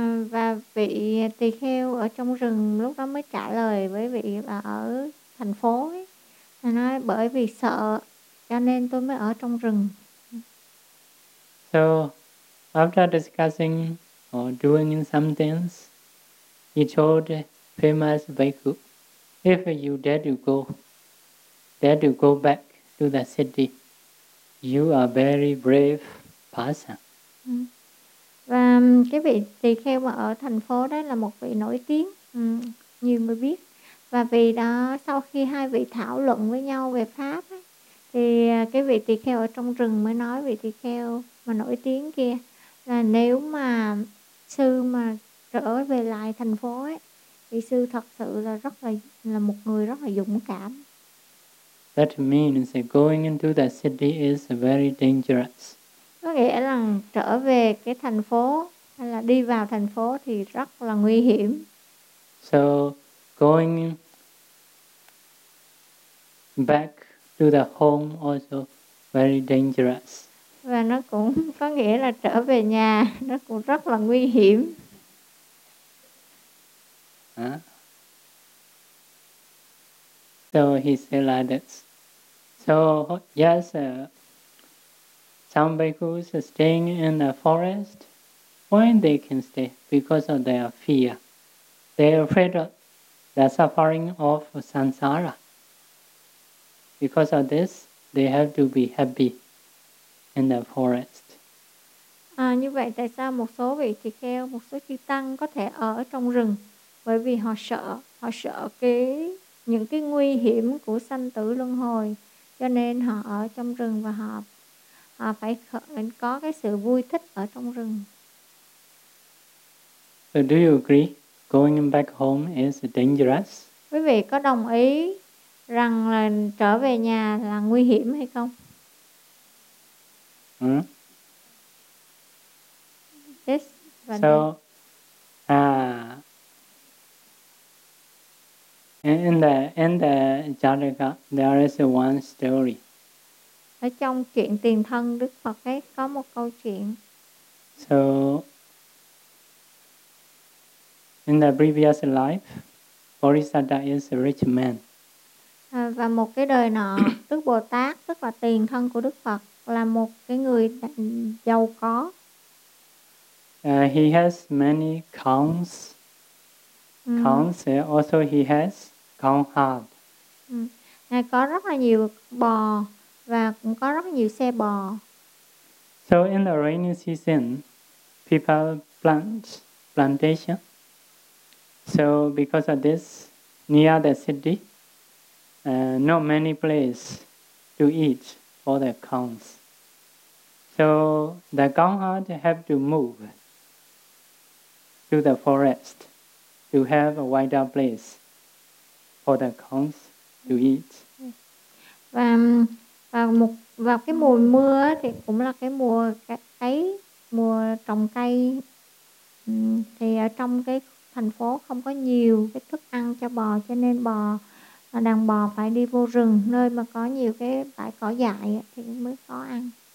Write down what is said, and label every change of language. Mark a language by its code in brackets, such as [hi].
[vi] Và vị tỳ kheo ở trong rừng lúc đó mới trả lời với vị là ở thành phố ấy, là nói: "Bởi vì sợ cho nên tôi mới ở trong rừng." [en] So, after discussing or doing some things, he told famous bhikkhu, "If you dare to go back to the city, you are very brave person." [vi] Và cái vị tỳ kheo mà ở thành phố đó là một vị nổi tiếng, nhiều người biết. Và vì đó, sau khi hai vị thảo luận với nhau về pháp ấy, thì cái vị tỳ kheo ở trong rừng mới nói vị tỳ kheo mà nổi tiếng kia là: "Nếu mà sư mà trở về lại thành phố ấy, thì sư thật sự là rất là một người rất là dũng cảm." [en] That means going into the city is very dangerous. [vi] Có nghĩa là trở về cái thành phố hay là đi vào thành phố thì rất là nguy hiểm. [en] So going back to the home also very dangerous. [vi] Và nó cũng có nghĩa là trở về nhà nó cũng rất là nguy hiểm. [en] So he said like this. So yes, some bhikkhus are staying in the forest. Why they can stay? Because of their fear. They are afraid of the suffering of samsara. Because of this, they have to be happy in the forest. [vi] Như vậy tại sao một số vị tỳ kheo, một số chư tăng có thể ở trong rừng? Bởi vì họ sợ cái những cái nguy hiểm của sanh tử luân hồi, cho nên họ ở trong rừng và họ phải có cái sự vui thích ở trong rừng. [en] So do you agree going back home is dangerous? [vi] Quý vị có đồng ý rằng là trở về nhà là nguy hiểm hay không? Hmm? [en] Yes. So, in the Jataka, there is one story. [vi] Ở trong chuyện tiền thân Đức Phật ấy có một câu chuyện. [en] So, in the previous life, Bodhisattva is a rich man. [vi] Và một cái đời nọ, Đức Bồ Tát, tức là tiền thân của Đức Phật, là một cái người giàu có. [en] He has many cows. Cows, also he has cow herd. [vi] Ngài có rất là nhiều bò và cũng có rất nhiều xe bò. [en] So in the rainy season, people plant plantation. So because of this, near the city, not many place to eat for the cows. So the cow herd have to move to the forest to have a wider place for the cows to eat. [vi] Và cái mùa mưa thì cũng là cái mùa cấy, mùa trồng cây. Thì ở trong cái thành phố không có nhiều cái thức ăn cho bò, cho nên đàn bò phải đi vô rừng nơi mà có nhiều cái bãi cỏ dại thì mới có ăn.